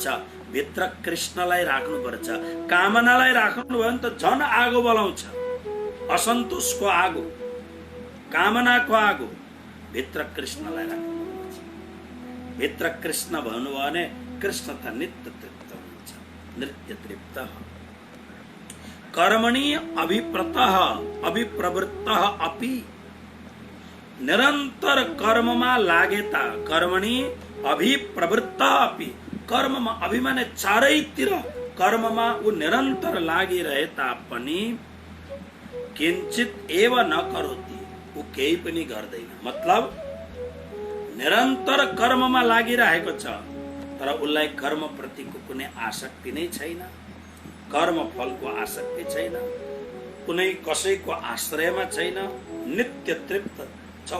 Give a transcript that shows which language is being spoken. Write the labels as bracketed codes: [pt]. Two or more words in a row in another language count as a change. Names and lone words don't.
[ne] भित्र कृष्णलाई राख्नुपर्छ। कामनालाई राख्नु भयो भने त झन आगो बलाउँछ, असन्तोषको आगो, कामनाको आगो। भित्र कृष्णलाई राख्नुपर्छ। भित्र कृष्ण भन्नुभयो भने कृष्ण त नित्य तृप्त हुन्छ, नित्य तृप्त। [sa] कर्मणि अभिप्रवृत्तः अपि, [ne] निरन्तर कर्ममा लागेता। [sa] कर्मणि अभिप्रवृत्तः अपि, [ne] कर्ममा अभिमाने चारैतिर कर्ममा ऊ निरन्तर लागिरहे तापनि [sa] किंचित एव न करोति, [ne] ऊ केही पनि गर्दैन। मतलब निरन्तर कर्ममा लागिरहेको छ तर उसलाई कर्म प्रतिको कुनै आसक्ति नै छैन, कर्म फलको आसक्ति छैन, कुनै कसैको आश्रयमा छैन, नित्य तृप्त छ।